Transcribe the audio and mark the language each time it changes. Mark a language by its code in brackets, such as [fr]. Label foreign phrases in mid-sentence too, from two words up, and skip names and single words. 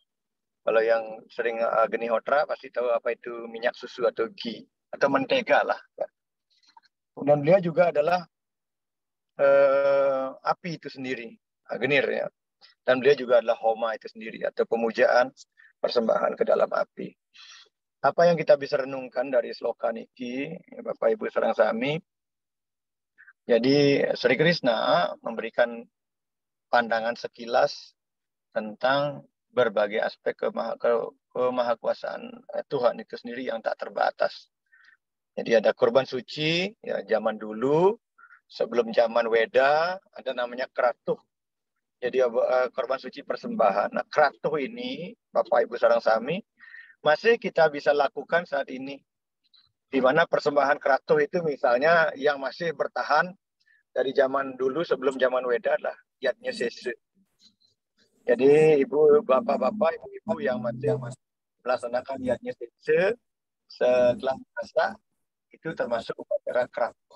[id] Kalau yang sering geni hotra pasti tahu apa itu minyak susu atau ghee atau mentega lah. Dan beliau juga adalah api itu sendiri, genir, ya. Dan beliau juga adalah homa itu sendiri atau pemujaan persembahan ke dalam api. Apa yang kita bisa renungkan dari sloka niki, Bapak Ibu [ban] sareng sami? [id] Jadi Sri Krishna memberikan pandangan sekilas tentang berbagai aspek kemahakuasaan Tuhan itu sendiri yang tak terbatas. Jadi ada korban suci, ya zaman dulu, sebelum zaman Weda, ada namanya kratuh. Jadi korban suci persembahan. Nah, kratuh ini, Bapak Ibu [ban] sareng sami, [id] masih kita bisa lakukan saat ini. Di mana persembahan kratuh itu misalnya yang masih bertahan dari zaman dulu sebelum zaman Weda adalah yatnya sese. Jadi ibu, bapak-bapak, ibu-ibu yang masih melaksanakan yatnya sese setelah masa itu termasuk upacara kratuh.